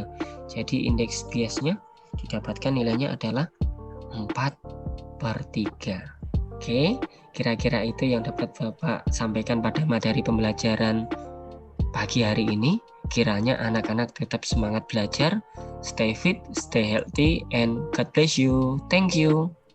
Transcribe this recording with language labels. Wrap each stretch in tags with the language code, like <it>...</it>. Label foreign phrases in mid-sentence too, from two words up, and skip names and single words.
<id>Jadi indeks biasnya didapatkan nilainya adalah 4/3. Oke, kira-kira itu yang dapat Bapak sampaikan pada materi pembelajaran pagi hari ini. Kiranya anak-anak tetap semangat belajar,</id> <en>stay fit, stay healthy, and God bless you. Thank you.</en>